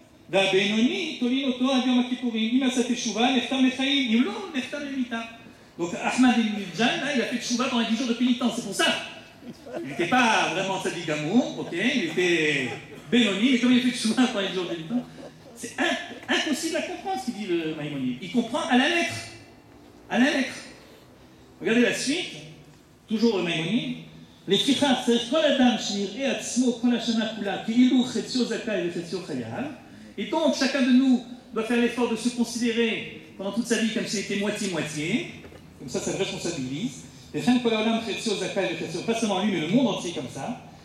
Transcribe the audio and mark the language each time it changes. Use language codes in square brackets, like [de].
[he] והבינוני תולין אותו עד יום הכיפורים. אם עשה תשובה, נחתם לחיים, אם לא, נחתם למיתה. [fr] Donc Ahmad al-Midjan, là, il a fait tchouva pendant 10 jours de pénitence, c'est pour ça. Il n'était pas vraiment Tzadik Gamour, ok, il était Benoni, mais comme il a fait tchouva pendant 10 jours de pénitence, c'est impossible à comprendre ce qu'il dit le Maïmonide. Il comprend à la lettre. À la lettre. Regardez la suite, toujours le Maïmonide. [he] לפיכך צריך כל אדם שיראה עצמו כל השנה כולה כאילו חציו זכאי וחציו חייל. [fr] Et donc, chacun de nous doit faire l'effort de se considérer pendant toute sa vie comme s'il était moitié-moitié. Comme ça le responsabilise. Pas seulement lui, mais le monde entier comme ça.